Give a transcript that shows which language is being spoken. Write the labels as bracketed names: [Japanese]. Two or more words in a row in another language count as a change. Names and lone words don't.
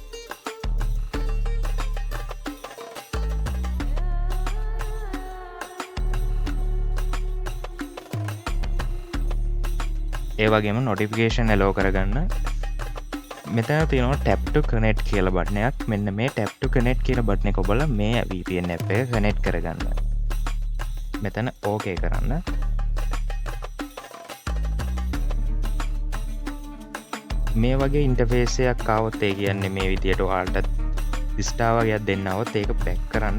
[Sinhala] ඒ වගේම [English] notification allow [Sinhala] කරගන්න. මෙතන තියෙනවා [English] tap to connect [Sinhala] කියලා බටන් එකක්. මෙන්න මේ [English] tap to connect [Sinhala] කියන බටන් එක ඔබලා මේ [English] VPN app [Sinhala] එක connect කරගන්න. මෙතන okay කරන්න. මේ වගේ ඉන්ටර්ෆේස් එකක් ආවොත් ඒ කියන්නේ මේ විදියට ඔයාලට ස්ටාර් වගේක් දෙන්න આવොත් ඒක බෑක් කරන්න.